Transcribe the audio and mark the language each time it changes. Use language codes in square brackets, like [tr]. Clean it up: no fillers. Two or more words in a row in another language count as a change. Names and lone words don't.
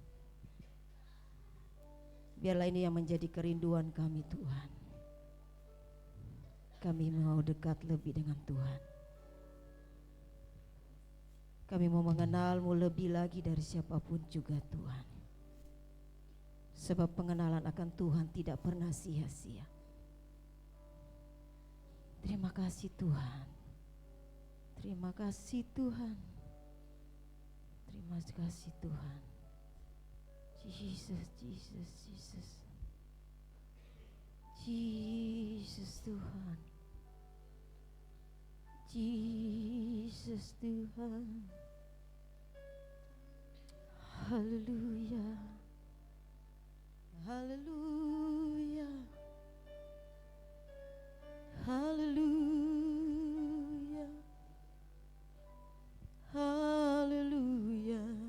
[id] Biarlah ini yang menjadi kerinduan kami Tuhan. Kami mau dekat lebih dengan Tuhan. Kami mau mengenal-Mu lebih lagi dari siapapun juga Tuhan. Sebab pengenalan akan Tuhan tidak pernah sia-sia. Terima kasih Tuhan. Terima kasih Tuhan. Terima kasih Tuhan. Jesus, Jesus, Jesus. Jesus Tuhan. Jesus Tuhan. Haleluya. Haleluya. Haleluya. Haleluya.